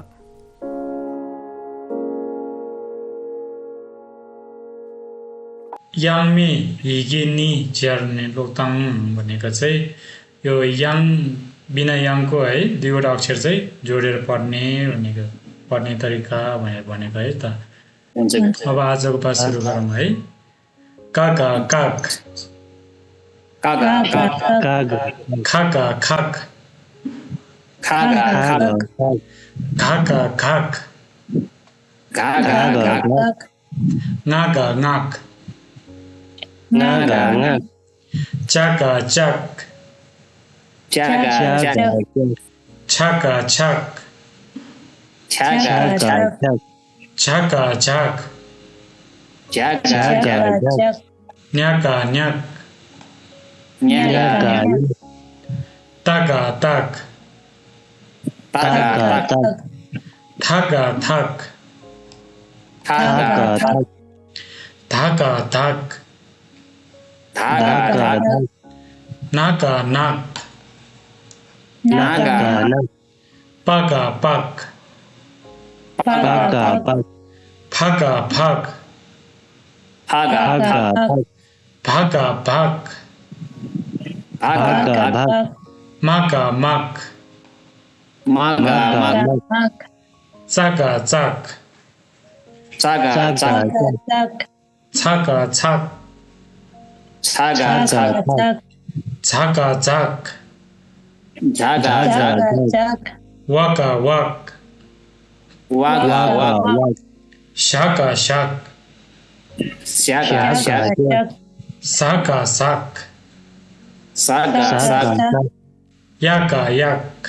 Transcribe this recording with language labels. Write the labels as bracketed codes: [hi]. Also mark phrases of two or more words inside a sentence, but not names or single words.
[ne] याङमी हिगिनी ज्यार्ने लोकताङ भनेको चाहिँ यो याङ बिना याङको है दुईवटा अक्षर चाहिँ जोडेर पढ्ने तरिका भनेर भनेको है त। अब आजको पाठ सुरु गरौँ है। काका काक, कागा खाका खाक, खागा खाका खाक, गागा नागा नाक, नागा चाका चाक, चागा छाका छाक, छागा छाका छाक, जागा न्याका न्याक, न्यागा ताका ताक, तागा थाका थाक, थागा धाका धाक, धागा नाका नाक, नागा पाका पाक, फाका फाक, फागा भाका भाक, भागा माका माक, मागा चाका चाक, चागा छाका छाक, छागा छाका छाक, जागा वाका वाक, वागा शाका शाक, शागा साका साक, सागा याका याक,